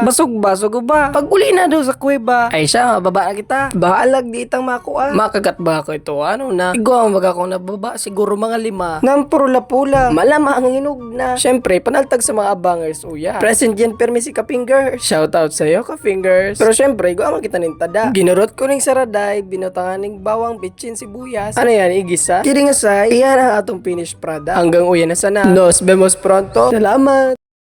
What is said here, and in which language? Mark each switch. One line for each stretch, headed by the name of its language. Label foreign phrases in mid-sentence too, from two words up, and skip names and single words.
Bikol: Basog-basog ba? Pag uli na daw sa kuweba. Ay siya, mababa na kita. Bahalag di itang makuha. Makagat ba ako ito? Ano na? Igwa ang baga kong nababa. Siguro mga 5. Nang purula-pula. Malamang ang inog na. Siyempre, panaltag sa mga abangers. Uya. Present yan permi si Kaping Girls. Shoutout sa'yo, Kaping Girls. Pero siyempre, igwa ang kita ning tada. Ginurot ko ning saraday. Binutangan ning bawang, bitchin, sibuyas. Ano yan, igisa?
English: Kidding aside, iyan ang atong finished product.
Bikol: Hanggang uyan na sana.
Spanish: Nos vemos pronto.
Filipino: Salamat!